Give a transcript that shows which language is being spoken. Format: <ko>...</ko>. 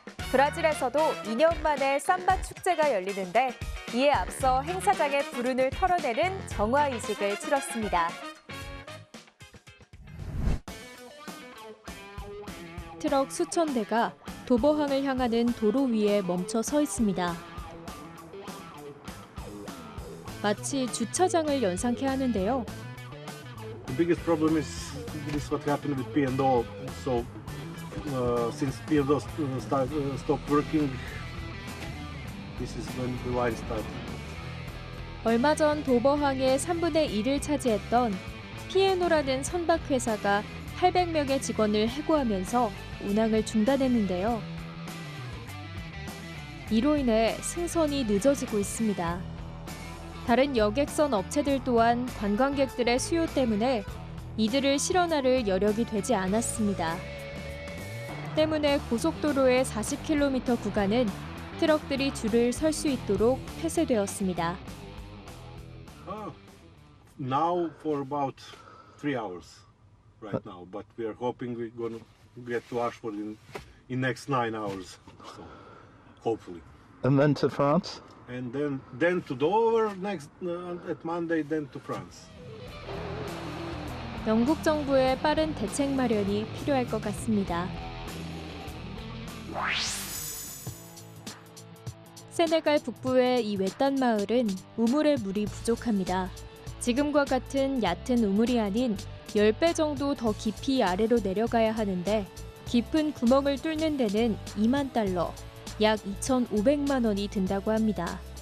<ko>브라질에서도 2년 만에 삼바 축제가 열리는데 이에 앞서 행사장에 불운을 털어내는 정화이식을 치렀습니다. 트럭 수천 대가 도보항을 향하는 도로 위에 멈춰 서 있습니다. 마치 주차장을 연상케 하는데요.</ko> <en>The biggest problem is what happened with P&O. So since P&O stopped working, This is when the wine started.</en> <ko>얼마 전 도버항의 3분의 1을 차지했던 피에노라는 선박 회사가 800명의 직원을 해고하면서 운항을 중단했는데요. 이로 인해 승선이 늦어지고 있습니다. 다른 여객선 업체들 또한 관광객들의 수요 때문에 이들을 실어나를 여력이 되지 않았습니다. 때문에 고속도로의 40km 구간은 트럭들이 줄을 설 수 있도록 폐쇄되었습니다.</ko> <en>Now for about 3 hours right now, but we are hoping we're going to get to Ashford in next 9 hours, so hopefully. And then to France? And then to Dover next at Monday, then to France.</en> <ko>영국 정부의 빠른 대책 마련이 필요할 것 같습니다. 세네갈 북부의 이 외딴 마을은 우물에 물이 부족합니다. 지금과 같은 얕은 우물이 아닌 10배 정도 더 깊이 아래로 내려가야 하는데 깊은 구멍을 뚫는 데는 2만 달러, 약 2,500만 원이 든다고 합니다.</ko>